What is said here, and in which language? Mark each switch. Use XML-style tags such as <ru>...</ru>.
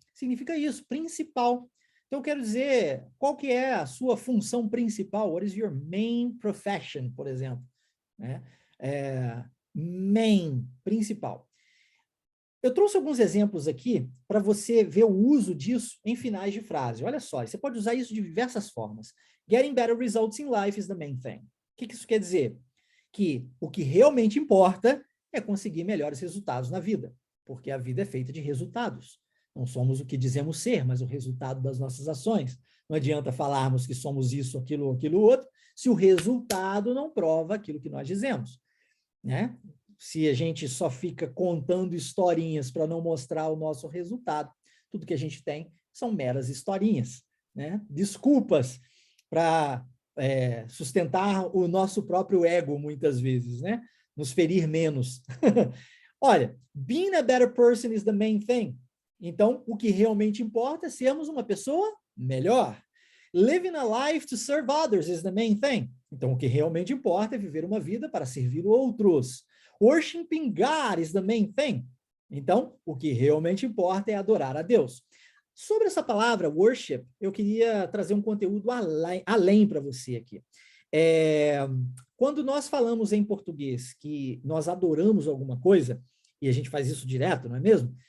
<pt>Significa isso, principal. Então, eu quero dizer, qual que é a sua função principal?</pt> <en>What is your main profession,</en> <pt>por exemplo? Né?</pt> <en>Main, principal.</en> <pt>Eu trouxe alguns exemplos aqui para você ver o uso disso em finais de frase. Olha só, você pode usar isso de diversas formas.</pt> <en>Getting better results in life is the main thing.</en> <pt>O que isso quer dizer? Que o que realmente importa é conseguir melhores resultados na vida, porque a vida é feita de resultados. Não somos o que dizemos ser, mas o resultado das nossas ações. Não adianta falarmos que somos isso, aquilo outro, se o resultado não prova aquilo que nós dizemos, né? Se a gente só fica contando historinhas para não mostrar o nosso resultado, tudo que a gente tem são meras historinhas, né? Desculpas para sustentar o nosso próprio ego, muitas vezes, né? Nos ferir menos. Olha,</pt> <en>being a better person is the main thing.</en> <pt>Então, o que realmente importa é sermos uma pessoa melhor.</pt> <en>Living a life to serve others is the main thing.</en> <pt>Então, o que realmente importa é viver uma vida para servir outros.</pt> <en>Worshiping God is the main thing.</en> <pt>Então, o que realmente importa é adorar a Deus. Sobre essa palavra, worship, eu queria trazer um conteúdo além para você aqui. Quando nós falamos em português que nós adoramos alguma coisa, e a gente faz isso direto, não é mesmo?</pt>